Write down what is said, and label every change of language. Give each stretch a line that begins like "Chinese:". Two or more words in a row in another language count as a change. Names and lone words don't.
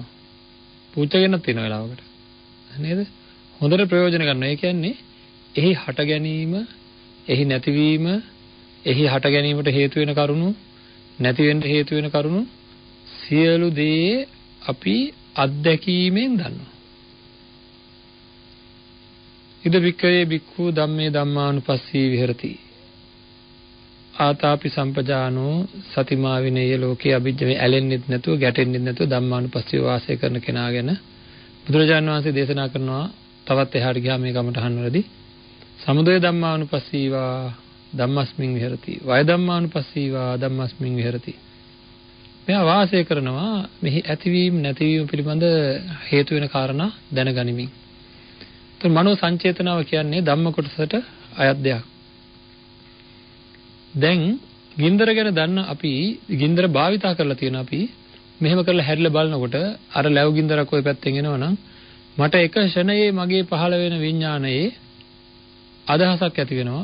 Sinhala: පුච්චගෙනත් තියෙන වෙලාවකට. නේද? හොඳට ප්‍රයෝජන ගන්නවා. ඒ කියන්නේ එහි හට ගැනීම, එහි නැතිවීම, එහි හට ගැනීමට හේතු වෙන කරුණු, නැති වෙන්න හේතු වෙන කරුණු සියලු දේ අපි අත්දැකීමෙන් දන්නවා.
Pali: ඉද වික්කේ බික්ඛු ධම්මේ ධම්මානුපස්සී විහෙරති. ආතාපි සම්පජානෝ සතිමා විනේය ලෝකේ අභිජ්ජමේ
Sinhala: ඇලෙන්නෙත් නැතුව ගැටෙන්නෙත් නැතුව ධම්මානුපස්සීව වාසය කරන කෙනා ගැන බුදුරජාණන් වහන්සේ දේශනා කරනවා. තවත් එහාට ගියාම මේ කමටහන් වලදී
Pali: සමුදය ධම්මානුපස්සීවා ධම්මස්මින් විහෙරති. වය ධම්මානුපස්සීවා ධම්මස්මින් විහෙරති.
Sinhala: මෙයා වාසය කරනවා මෙහි ඇතිවීම නැතිවීම පිළිබඳ හේතු වෙන කාරණා දැනගනිමින්. તો මනෝ සංචේතනාව කියන්නේ ධම්ම කොටසට අයත් දෙයක්. දැන් ගින්දර ගැන දන්න අපි ගින්දර භාවිතා කරලා තියෙන අපි මෙහෙම කරලා හැරිලා බලනකොට අර ලැබු ගින්දරක් ওই පැත්තෙන් එනවනම් මට එක ෂණයේ මගේ පහළ වෙන විඥානයේ අදහසක් ඇති වෙනවා.